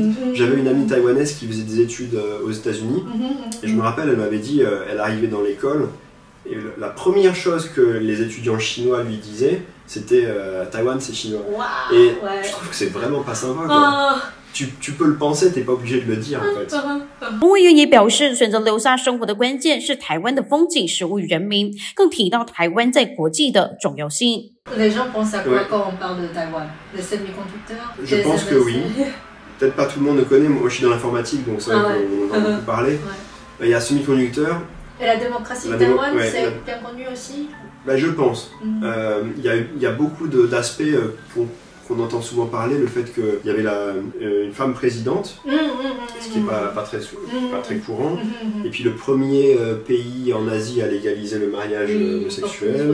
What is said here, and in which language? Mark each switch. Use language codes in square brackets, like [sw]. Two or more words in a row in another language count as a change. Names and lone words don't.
[fr] J'avais une amie taïwanaise qui faisait des études aux États-Unis et je me rappelle, elle m'avait dit, elle arrivait dans l'école et la première chose que les étudiants chinois lui disaient, c'était Taïwan c'est chinois. Et je trouve que c'est vraiment pas sympa quoi. Tu peux le penser, t'es pas obligé de le dire en fait. [zh] 冯维元也表示，选择留下生活的关键是台湾的风景、食物与人民，更提到台湾在国际的重要性。 [fr] Les gens pensent à quoi quand on parle de Taïwan? Les semi-conducteurs? Je pense que oui. Peut-être pas tout le monde le connaît. Moi, je suis dans l'informatique, donc c'est vrai qu'on en a beaucoup parlé. Il y a semi-conducteurs. Et la démocratie de Taïwan, c'est bien connu aussi? Bah, je pense. Il y a beaucoup d'aspects qu'on entend souvent parler, le fait qu'il y avait une femme présidente, ce qui n'est pas très courant, et puis le premier pays en Asie à légaliser le mariage homosexuel.